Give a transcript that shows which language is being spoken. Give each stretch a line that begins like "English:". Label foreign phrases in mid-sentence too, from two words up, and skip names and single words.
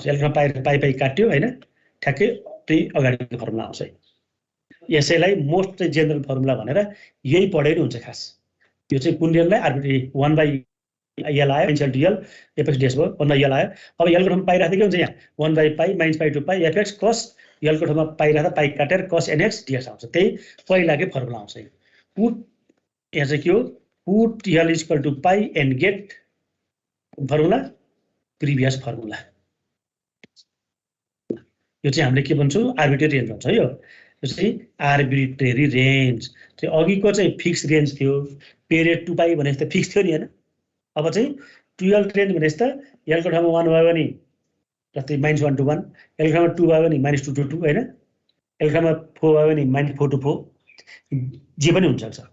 Nepali: L को ठाउँमा पाइ काट्यो हैन, ठ्याक्कै त्यही अगाडिको फर्मुला आउँछ। यसैलाई
English: most general formula
Nepali: भनेर यही पढे नि हुन्छ खास। यो चाहिँ कुन रेललाई आर्बिट्रेरी 1/L आयो, -L to L fx ds भयो, 1/L आयो। अब L को ठाउँमा पाइ राख्दा के हुन्छ? यहाँ 1/π -π to π fx cos L को ठाउँमा पाइ राख्दा पाइ काटेर cos nx ds आउँछ। त्यही पहिलाकै फर्मुला आउँछ।
English: पुट
Nepali: यहाँ चाहिँ के हो?
English: पुट L equal to π and get formula previous formula.
Nepali: यो चाहिँ हामीले के भन्छौँ?
English: arbitrary range
Nepali: भन्छ। यो चाहिँ
English: arbitrary range
Nepali: चाहिँ अघिको चाहिँ फिक्स रेन्ज थियो। पिरियड 2π भने त फिक्स थियो नि हैन। अब चाहिँ 12 रेन्ज भने त L को ठाउँमा 1 भयो भने जस्तै -1 to 1, L को ठाउँमा 2 भयो भने -2 to 2 हैन, L को ठाउँमा 4 भयो भने -4 to 4, जे पनि हुन सक्छ।